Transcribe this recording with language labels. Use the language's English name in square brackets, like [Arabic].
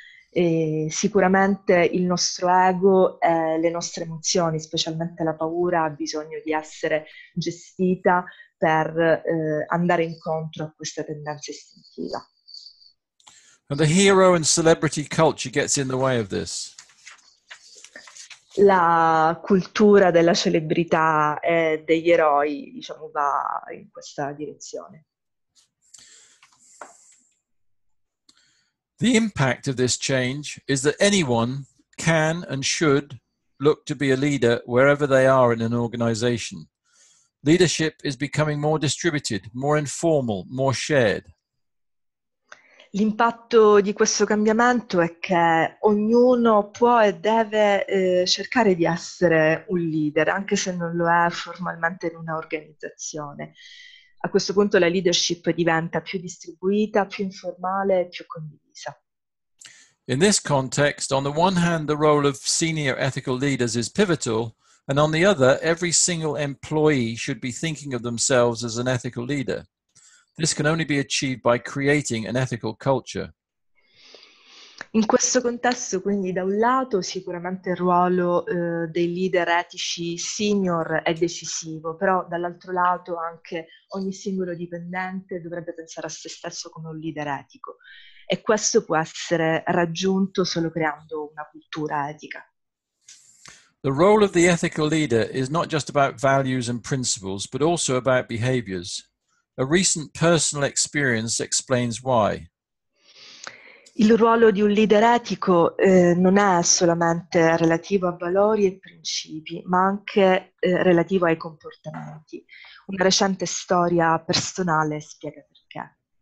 [Italian] E sicuramente il nostro ego e le nostre emozioni, specialmente la paura, ha bisogno di essere gestita per andare incontro a questa tendenza istintiva. [English] And the hero and celebrity culture gets in the way of this. [Italian] La cultura della celebrità e degli eroi, diciamo, va in questa direzione. [English] The impact of this change is that anyone can and should look to be a leader wherever they are in an organization. Leadership is becoming more distributed, more informal, more shared. [Italian] L'impatto di questo cambiamento è che ognuno può e deve cercare di essere un leader, anche se non lo è formalmente in una organizzazione. A questo punto la leadership diventa più distribuita, più informale e più condivisa. [English] In this context, on the one hand, the role of senior ethical leaders is pivotal, and on the other, every single employee should be thinking of themselves as an ethical leader. This can only be achieved by creating an ethical culture. [Italian] In questo contesto, quindi, da un lato sicuramente il ruolo dei leader etici senior è decisivo, però dall'altro lato anche ogni singolo dipendente dovrebbe pensare a se stesso come un leader etico, e questo può essere raggiunto solo creando una cultura etica. [English] The role of the ethical leader is not just about values and principles, but also about behaviors. A recent personal experience explains why. [Italian] Il ruolo di un leader etico non è solamente relativo a valori e principi, ma anche relativo ai comportamenti. Una recente storia personale spiega perché.